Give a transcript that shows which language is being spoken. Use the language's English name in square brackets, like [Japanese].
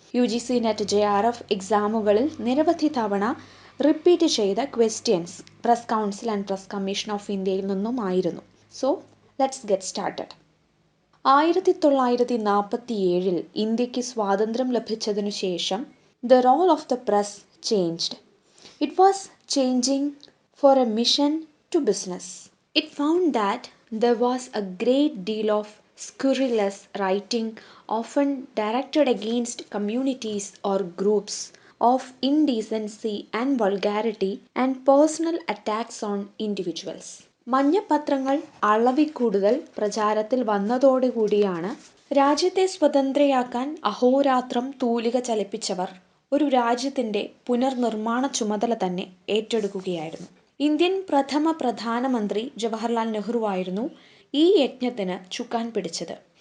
[Malayalam] UGC net JRF എക്സാമുകളിൽ നിരവധി തവണ repeat ചെയ്ത questions press council and press commission of ഇന്ത്യയിൽ നിന്നുമായിരുന്നു. [English] So let's get started. 1947 [Malayalam] ഇന്ത്യക്ക് സ്വാതന്ത്ര്യം ലഭിച്ചതിനു ശേഷം [English] The role of the press changed. It was changing for a mission to business. It found that there was a great deal of scurrilous writing, often directed against communities or groups, of indecency and vulgarity, and personal attacks on individuals. [Malayalam] മഞ്ഞപ്പത്രങ്ങൾ അളവിൽ കൂടുതൽ പ്രചാരത്തിൽ വന്നതോടുകൂടിയാണ് രാജ്യത്തെ സ്വതന്ത്രയാക്കാൻ അഹോരാത്രം തൂലിക ചലിപ്പിച്ചവർ ഒരു രാജ്യത്തിൻ്റെ പുനർനിർമ്മാണ ചുമതല തന്നെ ഏറ്റെടുക്കുകയായിരുന്നു. ഇന്ത്യൻ പ്രഥമ പ്രധാനമന്ത്രി ജവഹർലാൽ നെഹ്റു ആയിരുന്നു ഈ യജ്ഞത്തിന് ചുക്കാൻ പിടിച്ചത്.